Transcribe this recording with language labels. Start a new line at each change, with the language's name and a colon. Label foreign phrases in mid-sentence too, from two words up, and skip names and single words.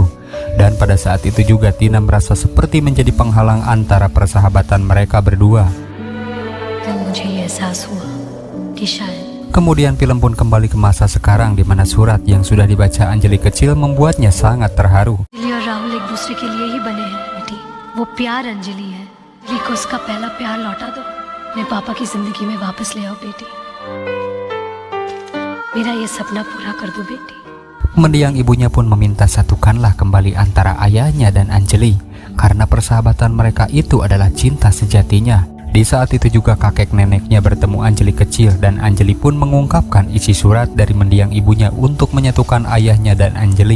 Indonesian: Dan pada saat itu juga Tina merasa seperti menjadi penghalang antara persahabatan mereka berdua. Kemudian film pun kembali ke masa sekarang di mana surat yang sudah dibaca Anjali kecil membuatnya sangat terharu.
Hindi: अंजलि और राहुल एक दूसरे के लिए ही बने हैं बेटी। वो प्यार अंजलि है। अंजलि को उसका पहला प्यार लौटा दो। मैं पापा की जिंदगी में वापस ले आओ बेटी। मेरा ये सपना पूरा कर दो बेटी।
Indonesian: Mendiang ibunya pun meminta satukanlah kembali antara ayahnya dan Anjali karena persahabatan mereka itu adalah cinta sejatinya. Di saat itu juga kakek neneknya bertemu Anjali kecil dan Anjali pun mengungkapkan isi surat dari mendiang ibunya untuk menyatukan ayahnya dan Anjali.